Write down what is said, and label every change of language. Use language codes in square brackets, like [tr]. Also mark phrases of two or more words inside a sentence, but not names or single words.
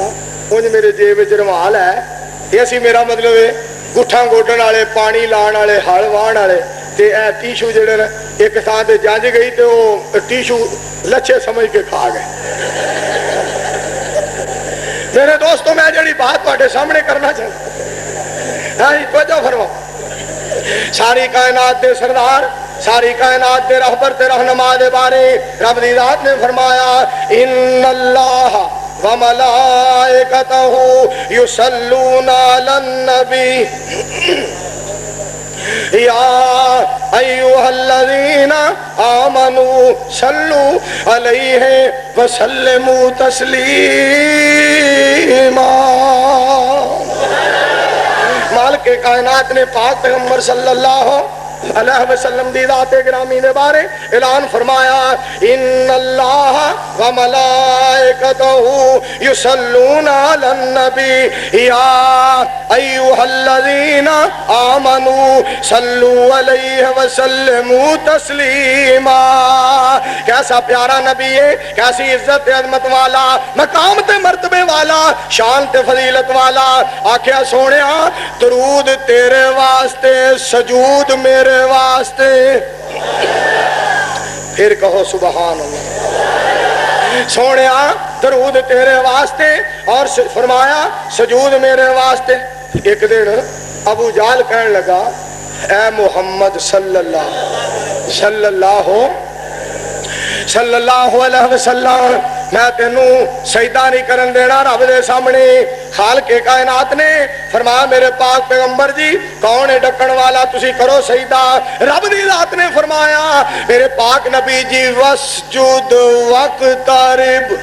[pa] اونج میرے جیب چ رومال ہے، یہ اسی میرا مطلب ہے گٹھا گوڈن والے، پانی لان والے، ہل واہن والے تے اے ٹشو جیہڑے نے ایک تھاں تے جنج گئی تے وہ ٹشو لچھے سمجھ کے کھا گئے. میرے دوستوں میں جہڑی بات تہاڈے سامنے کرنا چاہتا، ہاں جی توجہ فرماؤ. ساری کائنات دے سردار، ساری کائنات دے رہبر تے رہنما دے بارے رب دی ذات نے فرمایا [ar] إن الله وملائكته يصلون على النبي يا أيها الذين آمنوا صلوا عليه وسلموا تسليما. [pa] مالک کائنات نے پاک پیغمبر [ar] صلى الله عليه وسلم [pa] دی ذات گرامی نے بارے اعلان فرمایا [ar] إن الله وملائكته يصلون على النبي يا أيها الذين آمنوا صلوا عليه وسلموا تسليما. [pa] کیسا پیارا نبی ہے، کیسی عزت عظمت والا، مقام تے مرتبے والا، شان تے فضیلت والا. آکھیا سونیا درود تیرے واسطے، سجود میرے واسطے. پھر کہو [ar] سبحان الله. [pa] سونیا درود تیرے واسطے اور فرمایا سجود میرے واسطے. ایک دن ابو جال کہنے لگا اے محمد [ar] صلى الله عليه وسلم [pa] میں تینوں سجدہ نہیں کرن دینا رب دے سامنے. خالق کائنات نے فرمایا میرے پاک پیغمبر جی کون ہے ڈکن والا، تسی کرو سجدہ. رب دی ذات نے فرمایا میرے پاک نبی جی [ar] واسجد واقترب.